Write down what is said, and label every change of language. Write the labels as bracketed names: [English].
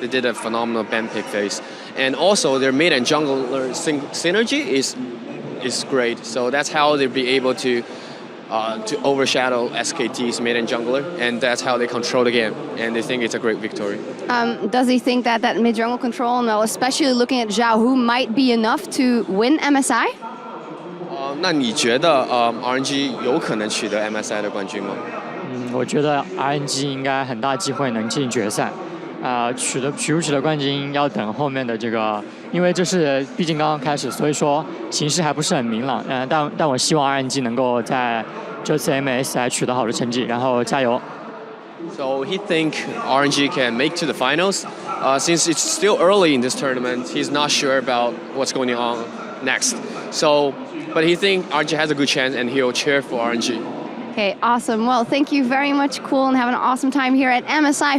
[English] They did a phenomenal ban pick phase, and also their mid and jungler synergy is great. So that's how they'll be able to overshadow SKT's mid and jungler, and that's how they control the game. And they think it's a great victory. Does he think that mid jungle control, now especially looking at Zhao, who might be enough to win MSI? [Chinese] 那你觉得RNG 有可能取得 MSI 的冠军吗？我觉得 RNG 应该很大机会能进决赛。取得冠军要等后面的这个，因为这是毕竟刚刚开始，所以说形势还不是很明朗。但我希望 RNG 能够在这次 MSI 取得好的成绩，然后加油。 [English] So he think RNG can make to the finals. Since it's still early in this tournament, he's not sure about what's going on next. So but he think RNG has a good chance and he'll cheer for RNG. Okay, awesome. Well, thank you very much, Cool, and have an awesome time here at MSI.